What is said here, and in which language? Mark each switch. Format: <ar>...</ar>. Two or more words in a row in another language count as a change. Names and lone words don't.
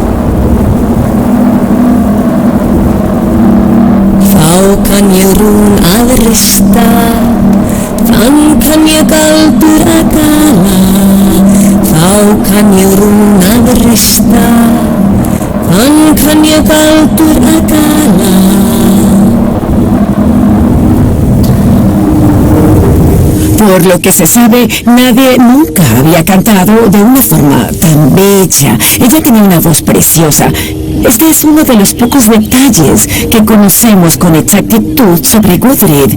<is>Þá kann ég rún að rista, þann kann ég galdur að gala. Þá kann ég rún að rista, þann kann ég galdur að gala.</is> <es>Por lo que se sabe, nadie nunca había cantado de una forma tan bella. Ella tenía una voz preciosa. Este es uno de los pocos detalles que conocemos con exactitud sobre Gudrid.</es>